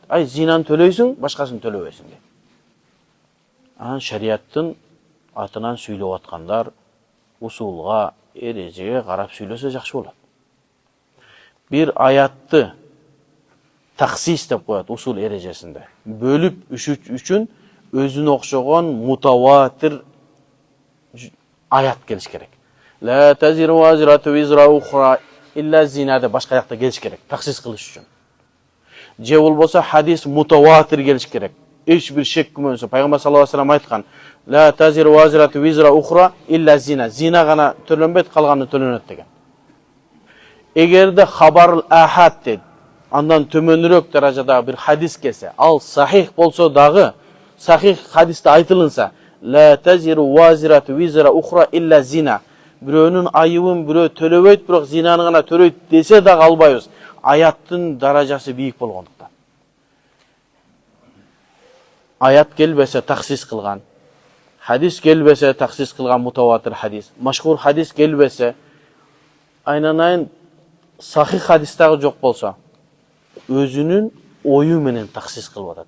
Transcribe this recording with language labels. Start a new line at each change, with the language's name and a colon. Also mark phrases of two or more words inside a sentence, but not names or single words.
Kyrgyz: Ай, зинаны төлөйсүң, башкасын төлөбөйсүң дейт. Анан шариаттын атынан сүйлөп аткандар усулга, эрежеге карап сүйлөсө жакшы болот. Bir аятты таксис деп коет усул эрежесинде. Бөлүп үчүн өзүнө окшогон мутаватир аят келиш керек.
Arabic: لا تزر وازرة وزر أخرى إلا الزنا
Kyrgyz: деп башка жакта келиш керек, таксис кылыш үчүн. Же болбосо хадис мутаватир келиш керек. Эч бир шек күмөнсүз. Пайгамбар
Arabic: صلى الله عليه وسلم
Kyrgyz: айткан:
Arabic: "لا تزر وازرة وزر أخرى إلا الزنا."
Kyrgyz: Зина гана төлөнбөйт, калганы төлөнөт деген. Эгерде
Arabic: خبر الآحاد
Kyrgyz: дейт, андан төмөнүрөөк даражада bir хадис келсе, ал сахих болсо дагы, сахих хадисте айтылынса,
Arabic: "لا تزر وازرة وزر أخرى إلا الزنا."
Kyrgyz: Бирөөнүн айыбын бирөө төлөбөйт, бирок зинаны гана төлөйт десе дагы албайбыз. Аяттын даражасы бийик болгондуктан. Аят келбесе таксис кылган, хадис келбесе таксис кылган мутаватир хадис, машхур хадис келбесе, айнанайын сахих хадис дагы жок болсо, өзүнүн ою менен таксис кылып атат.